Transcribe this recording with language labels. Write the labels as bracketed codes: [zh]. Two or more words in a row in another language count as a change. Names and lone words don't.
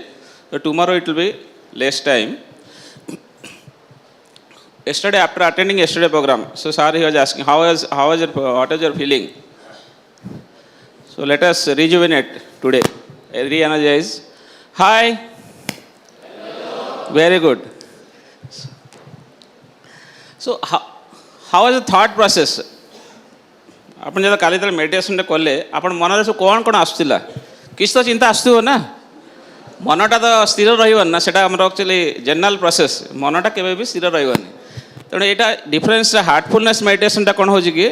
[en] So tomorrow it will be less time. Yesterday, after attending yesterday program, so sir, he was asking, what is your feeling? So let us rejuvenate today. Re-energize. Hi. Hello. Very good. So how is the thought process? [or] ଆପଣ ଯେତେବେଳେ କାଲି ଯେତେବେଳେ ମେଡ଼ିଟେସନ୍ଟା କଲେ ଆପଣ ମନରେ ସବୁ କ'ଣ ଆସୁଥିଲା? କିଛି ତ ଚିନ୍ତା ଆସୁଥିବ ନା? ମନଟା ତ ସ୍ଥିର ରହିବନି ନା, ସେଇଟା ଆମର [en] actually general process. [or] ମନଟା କେବେ ବି ସ୍ଥିର ରହିବନି। ତେଣୁ ଏଇଟା ଡିଫରେନ୍ସଟା ହାର୍ଟଫୁଲନେସ୍ ମେଡ଼ିଟେସନ୍ଟା କ'ଣ ହେଉଛି କି?